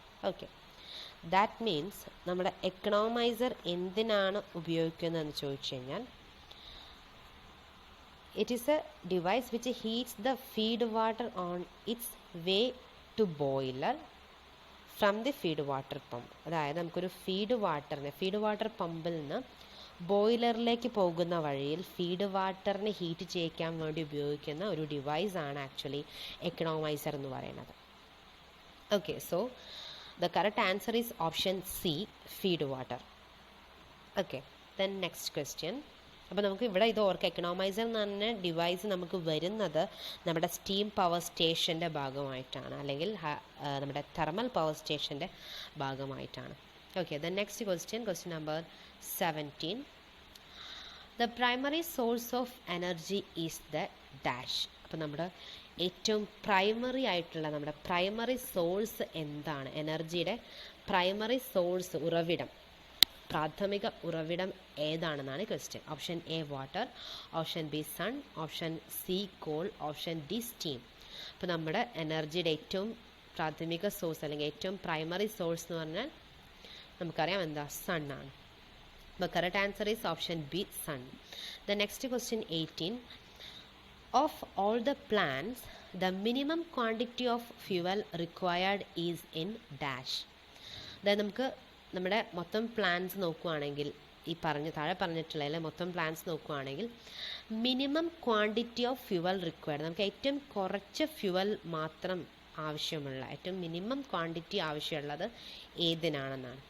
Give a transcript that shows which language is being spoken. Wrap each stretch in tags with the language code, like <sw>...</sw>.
<en>okay, that means</en> <ml>നമ്മുടെ economiser എന്തിനാണ് ഉപയോഗിക്കുന്നതെന്ന് ചോദിച്ചു കഴിഞ്ഞാൽ</ml> <en>It is a device which heats the feed water on its way to boiler from the feed water pump.</en> <ml>അതായത് നമുക്കൊരു feed water പമ്പിൽ നിന്ന് ബോയിലറിലേക്ക് പോകുന്ന വഴിയിൽ ഫീഡ് വാട്ടറിനെ ഹീറ്റ് ചെയ്യിക്കാൻ വേണ്ടി ഉപയോഗിക്കുന്ന ഒരു ഡിവൈസാണ് ആക്ച്വലി എക്കണോമൈസർ എന്ന് പറയുന്നത്.</ml> <en>Okay, so the correct answer is option C, feed water. Okay, then next question.</en> <ml>അപ്പോൾ നമുക്ക് ഇവിടെ ഇത് ഓർക്കുക, എക്കണോമൈസർ എന്ന് പറഞ്ഞ ഡിവൈസ് നമുക്ക് വരുന്നത് നമ്മുടെ സ്റ്റീം പവർ സ്റ്റേഷൻ്റെ ഭാഗമായിട്ടാണ്, അല്ലെങ്കിൽ നമ്മുടെ തെർമൽ പവർ സ്റ്റേഷൻ്റെ ഭാഗമായിട്ടാണ്.</ml> <en>Okay, then next question number 17. The primary source of energy is the dash.</en> <ml>അപ്പോൾ നമ്മുടെ ഏറ്റവും പ്രൈമറി ആയിട്ടുള്ള നമ്മുടെ പ്രൈമറി സോഴ്സ് എന്താണ്? എനർജിയുടെ പ്രൈമറി സോഴ്സ്, ഉറവിടം, പ്രാഥമിക ഉറവിടം ഏതാണെന്നാണ് question.</ml> <en>Option A water, option B sun, option C coal, option D steam.</en> <ml>അപ്പോൾ നമ്മുടെ എനർജിയുടെ ഏറ്റവും പ്രാഥമിക സോഴ്സ് അല്ലെങ്കിൽ ഏറ്റവും പ്രൈമറി സോഴ്സ് എന്ന് പറഞ്ഞാൽ നമുക്കറിയാം എന്താ, സൺ ആണ്.</ml> <en>അപ്പോൾ correct answer is option B, sun. The next question 18. Of all the plants, the minimum quantity of fuel required is in dash.</en> <ml>അതായത് നമുക്ക് നമ്മുടെ മൊത്തം പ്ലാന്റ്സ് നോക്കുകയാണെങ്കിൽ, ഈ താഴെ പറഞ്ഞിട്ടുള്ള മൊത്തം പ്ലാന്റ്സ് നോക്കുകയാണെങ്കിൽ minimum quantity of fuel required, നമുക്ക് ഏറ്റവും കുറച്ച് ഫ്യുവൽ മാത്രം ആവശ്യമുള്ള, ഏറ്റവും മിനിമം ക്വാണ്ടിറ്റി ആവശ്യമുള്ളത് ഏതിനാണെന്നാണ്.</ml>